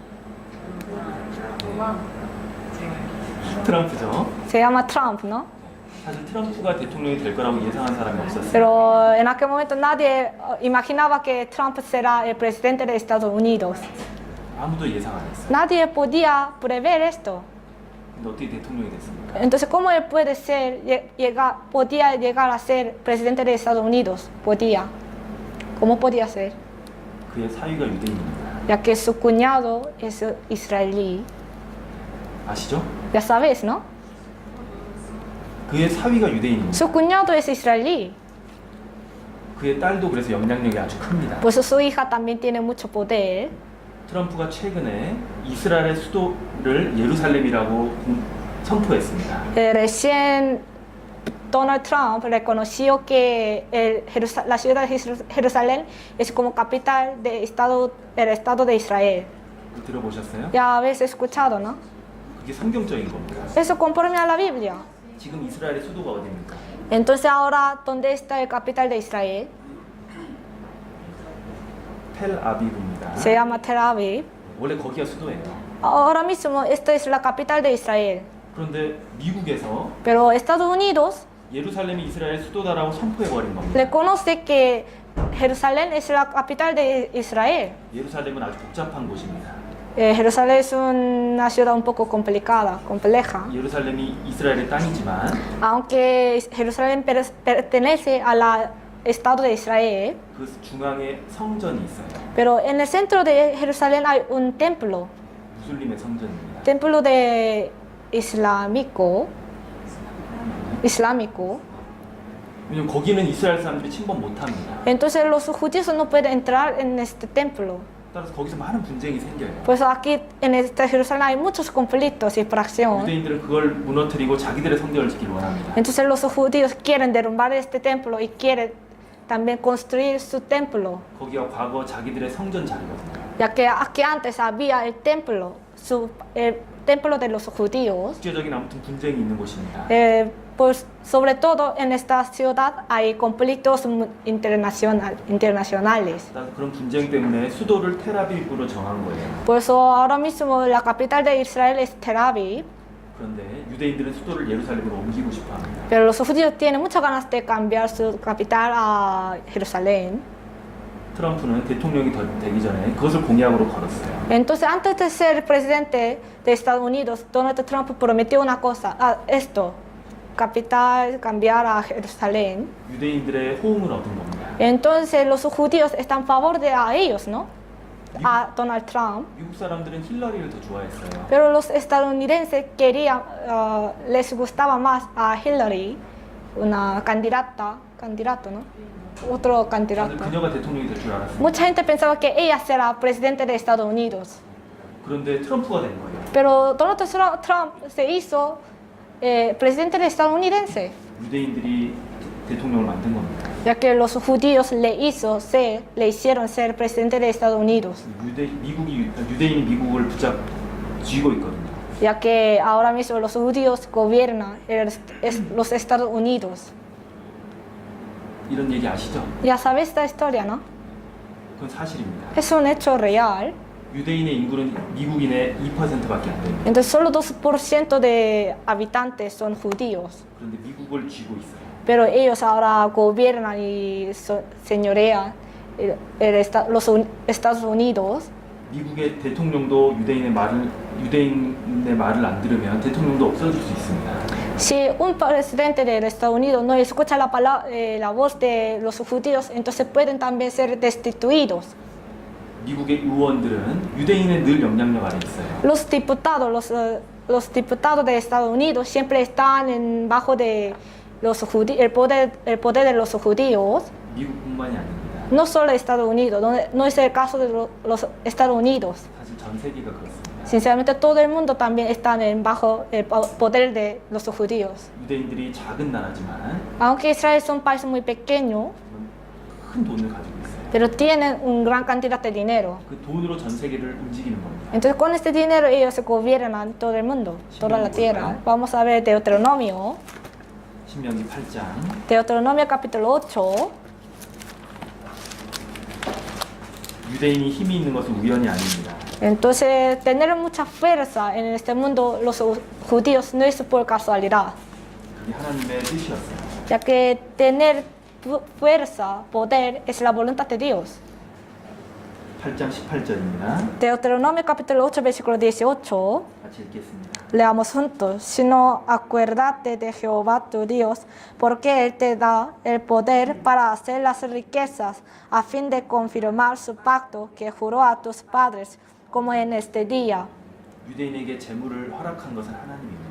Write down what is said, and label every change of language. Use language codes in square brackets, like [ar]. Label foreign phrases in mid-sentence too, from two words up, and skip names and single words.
[ko] 트럼프죠. [es] Se llama Trump, ¿no? [ko] 사실 트럼프가 대통령이 될 거라고 예상한 사람이 없었어요. [es] Pero en aquel momento nadie imaginaba que Trump será el presidente de Estados Unidos. [ko] 아무도 예상 안 했어요. [es] Nadie podía prever esto. [ko] 근데 어떻게 대통령이 됐습니까? [es] Entonces, ¿cómo él podía llegar a ser presidente de Estados Unidos? Podía. ¿Cómo podía ser? [ko] 그의 사위가 유대인입니다. [es] Ya que su cuñado es israelí. [ko] 아시죠? [es] Ya sabes, ¿no? [ko] 그의 사위가 유대인입니다. [es] Su cuñado es israelí. [ko] 그의 딸도 그래서 영향력이 아주 큽니다. [es] Pues su hija también tiene mucho poder. [ko] 트럼프가 최근에 이스라엘의 수도를 예루살렘이라고 선포했습니다. [es] Recién Donald Trump reconoció que la ciudad de Jerusalén es como capital del Estado de Israel. [ko] 들어보셨어요? [es] Ya habéis escuchado, ¿no? [ko] 그게 성경적인 겁니다. [es] Eso conforme a la Biblia. [ko] 지금 이스라엘의 수도가 어디입니까? [es] Entonces ahora, ¿dónde está el capital de Israel? [ko] 텔아비브입니다. [es] Se llama Tel Aviv. [ko] 원래 거기가 수도예요. [es] Ahora mismo esta es la capital de Israel. [ko] 그런데 미국에서 [es] Pero Estados Unidos [ko] 예루살렘이 이스라엘 수도다라고 선포해버린 겁니다. [es] reconoce que Jerusalén es la capital de Israel. [ko] 예루살렘은 아주 복잡한 곳입니다. [es] Jerusalén es una ciudad un poco complicada, compleja. [ko] 예루살렘이 이스라엘의 땅이지만 [es] Aunque Jerusalén pertenece al Estado de Israel, [ko] 그 중앙에 성전이 있어요. [es] pero en el centro de Jerusalén hay un templo, [ko] 무슬림의 성전입니다. [es] templo de islámico. [ko] 왜냐면 거기는 이스라엘 사람들이 침범 못합니다. [es] Entonces los judíos no pueden entrar en este templo. [ko] 따라서 거기서 많은 분쟁이 생겨요. [es] Pues aquí en esta Jerusalén hay muchos conflictos y fracción. [ko] 유대인들은 그걸 무너뜨리고 자기들의 성전을 짓기를 원합니다. [es] Entonces los judíos quieren derrumbar este templo y quieren también construir su templo, [ko] 거기가 과거 자기들의 성전 자리거든요. [es] ya que aquí antes había el templo de los judíos. [ko] 국제적인 아무튼 분쟁이 있는 곳입니다. [es] Pues sobre todo en esta ciudad hay conflictos internacionales. [ko] 따라서 그런 분쟁 때문에 수도를 텔아비브로 정한 거예요. [es] Por eso ahora mismo la capital de Israel es Tel Aviv, [ko] 그런데 유대인들은 수도를 예루살렘으로 옮기고 싶어 합니다. [es] pero los judíos tienen muchas ganas de cambiar su capital a Jerusalén. [ko] 트럼프는 대통령이 되기 전에 그것을 공약으로 걸었어요. [es] Entonces, antes de ser presidente de Estados Unidos, Donald Trump prometió una cosa, esto, capital cambiar a Jerusalén. [ko] 유대인들의 호응을 얻은 겁니다. [es] Entonces, los judíos están a favor de ellos, ¿no? a Donald Trump, [ko] 미국 사람들은 힐러리를 더 좋아했어요. [es] pero los estadounidenses querían, les gustaba más a Hillary, una candidato, ¿no? Otro 다들 candidato. [ko] 그녀가 대통령이 될 줄 알았어요. [es] Mucha gente pensaba que ella será presidente de Estados Unidos, [ko] 그런데 트럼프가 된 거예요. [es] pero Donald Trump se hizo presidente estadounidense, [ko] 유대인들이 대통령을 만든 겁니다. [es] ya que los judíos le hicieron ser presidente de Estados Unidos, [ko] 유대인이 미국을 쥐고 있거든요. [es] ya que ahora mismo los judíos gobiernan los Estados Unidos. [ko] 이런 얘기 아시죠? [es] Ya sabes esta historia, ¿no? [ko] 그건 사실입니다. [es] Es un hecho real. [ko] 유대인의 인구는 미국인의 2%밖에 안 됩니다. [es] Entonces solo 2% de habitantes son judíos, [ko] 그런데 미국을 쥐고 있어요. [es] pero ellos ahora gobiernan y señorean los Estados Unidos. [ko] 미국의 대통령도 유대인의 말을 안 들으면 대통령도 없어질 수 있습니다. [es] Si un presidente de Estados Unidos no escucha la voz de los judíos, entonces pueden también ser destituidos. [ko] 미국의 의원들은 유대인의 늘 영향력 아래 있어요. [es] Los diputados de Estados Unidos siempre están bajo de el poder de los judíos. [ko] 미국뿐만이 아닙니다. [es] No solo Estados Unidos, no es el caso de los Estados Unidos. [ko] 사실 전 세계가 그렇습니다. [es] Sinceramente, todo el mundo también está bajo el poder de los judíos. [ko] 유대인들이 작은 나라지만 [es] Aunque Israel es un país muy pequeño, [ko] 큰 돈을 가지고 있어요. [es] pero tienen una gran cantidad de dinero. [ko] 그 돈으로 전 세계를 움직이는 겁니다. [es] Entonces, con este dinero ellos gobiernan todo el mundo, toda la tierra. Vamos a ver Deuteronomio. [ko] 신명기 8장 [es] Deuteronomio capítulo 8. [ko] 유대인이 힘이 있는 것은 우연이 아닙니다. [es] Entonces, tener mucha fuerza en este mundo, los judíos, no es por casualidad, [ko] 그게 하나님의 뜻이었어요. [es] ya que tener fuerza, poder, es la voluntad de Dios. [ko] 8장 18절입니다. [es] Deuteronomio capítulo 8, versículo 18. [ko] 같이 읽겠습니다. [es] Leamos juntos. Sino acuérdate de Jehová tu Dios, porque Él te da el poder para hacer las riquezas, a fin de confirmar su pacto que juró a tus padres, como en este día. [ko] 유대인에게 재물을 허락한 것은 하나님입니다.